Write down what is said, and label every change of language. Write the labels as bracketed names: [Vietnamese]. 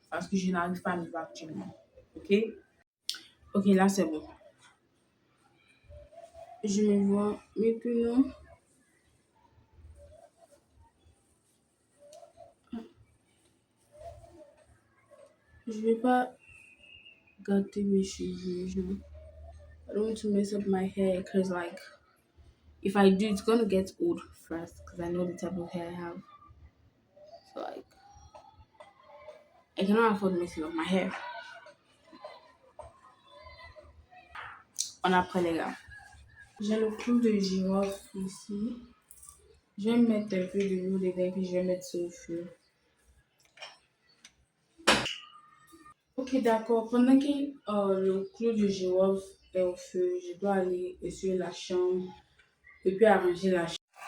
[French] Parce que je n'arrive pas à me voir actuellement. Ok? Ok, là c'est bon. Je me vois maintenant. Je ne vais pas gâter mes cheveux. [English] I don't want to mess up my hair because, like, if I do, it's gonna get old fast because I know the type of hair I have. So, like, I cannot afford messing up my hair. [French] On apprend, les gars. J'ai le clou de girofle ici. Je vais mettre un peu de l'eau dedans puis je vais mettre ça au feu. Ok, d'accord. Pendant que le clou de girofle est au feu, je dois aller sur la chambre et puis arranger la chambre.